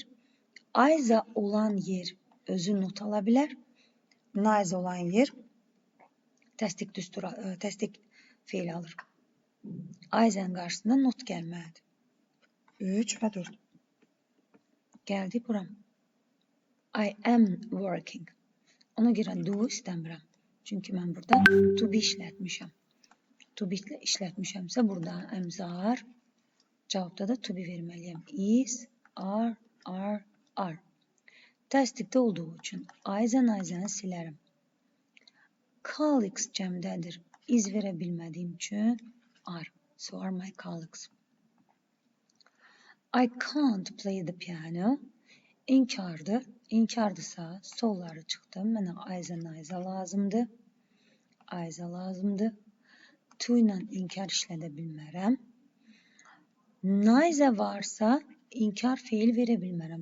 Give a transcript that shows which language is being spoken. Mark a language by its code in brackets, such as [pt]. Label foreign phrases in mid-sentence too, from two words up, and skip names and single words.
[az] Ayzə olan yer özü not ala bilər. Nayzə olan yer təsdiq feil alır. Ayzənin qarşısında not gəlməlidir. 3 və 4. Gəldik bura. [en] I am working. [az] Ona görə do istəmirəm. Çünki mən burada [en] to be [az] işlətmişəm. [en] To be [az] işlətmişəmsə burada əmzar. Cavabda da [en] to be [az] verməliyəm. [en] Is, are. [az] Təsdiqdə olduğu üçün ayzəni silərəm. Colleagues cəmdədir. İz verə bilmədiyim üçün are. [en] So are my colleagues. I can't play the piano. [az] İnkardır. İnkardırsa solları çıxdı. Mənə ayzə lazımdır. Ayzə lazımdır. To ilə inkar işlədə bilmərəm. Neither varsa inkar fiil verə bilmərəm.